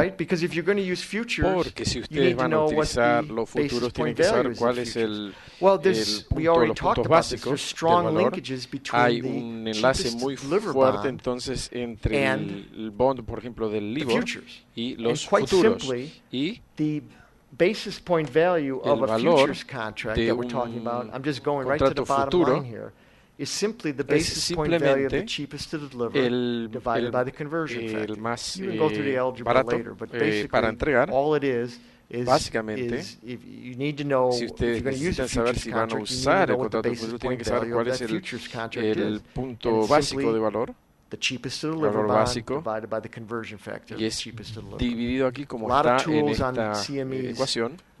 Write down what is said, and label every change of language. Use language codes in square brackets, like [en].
[es] Porque si ustedes van a utilizar los futuros, tienen que saber cuál es el punto de los puntos básicos del valor. Hay un enlace muy fuerte entonces entre el bond, por ejemplo, del LIBOR y los futuros. Y [en] basis point value of a futures contract that we're talking about, I'm just going right to the bottom line here, is simply the basis point value of the cheapest to deliver divided by the conversion factor. You can go through the algebra later, but basically all it is [es] básicamente, [en] you need to know [es] si ustedes necesitan saber si van a usar el contrato de futuro, tienen que saber cuál es el punto básico de valor. Valor básico, y es dividido aquí como está en esta ecuación.